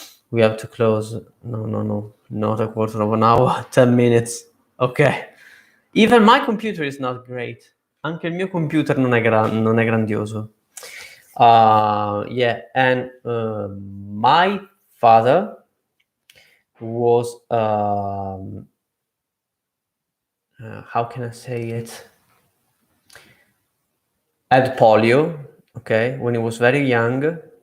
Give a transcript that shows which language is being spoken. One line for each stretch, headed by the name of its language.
English: We have to close. No, not a quarter of an hour. 10 minutes. Okay. Even my computer is not great.
Italian: Anche il mio computer non è grandioso.
English: Yeah, and my father was how can I say it? Had polio, okay, when he was very young.